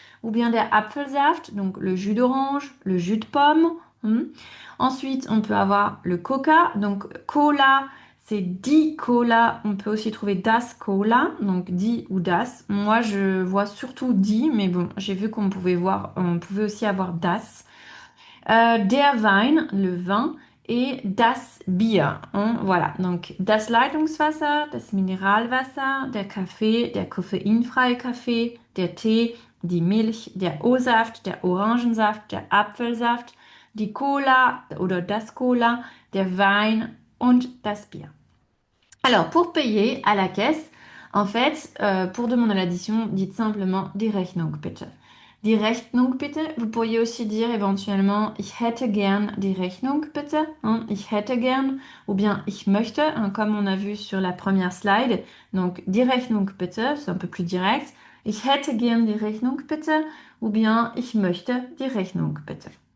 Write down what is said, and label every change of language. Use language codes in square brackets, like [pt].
[fr] Ou bien [de] der Apfelsaft, [fr] donc le jus d'orange, le jus de pomme. Ensuite, on peut avoir le Coca. Donc Cola, c'est [de] die Cola. [fr] On peut aussi trouver [de] das Cola, [fr] donc die ou das. Moi, je vois surtout die, mais bon, j'ai vu qu'on pouvait voir, on pouvait aussi avoir das. [de] Der Wein, [fr] le vin, et [de] das Bier, [fr] hein. Voilà, donc [de] das Leitungswasser, das Mineralwasser, der Kaffee, der koffeinfreie Kaffee, der Tee, die Milch, der O-Saft, der Orangensaft, der Apfelsaft, die Cola oder das Cola, der Wein und das Bier. [fr] Alors, pour payer à la caisse, en fait, pour demander l'addition, dites simplement [de] die Rechnung bitte. Die Rechnung bitte. [fr] Vous pourriez aussi dire éventuellement [de] ich hätte gern die Rechnung bitte, [fr] hein, [de] ich hätte gern, [fr] ou bien [de] ich möchte, [fr] hein, comme on a vu sur la première slide. Donc, [de] die Rechnung bitte, [fr] c'est un peu plus direct. [de] Ich hätte gern die Rechnung bitte, [fr] ou bien [de] ich möchte die Rechnung bitte.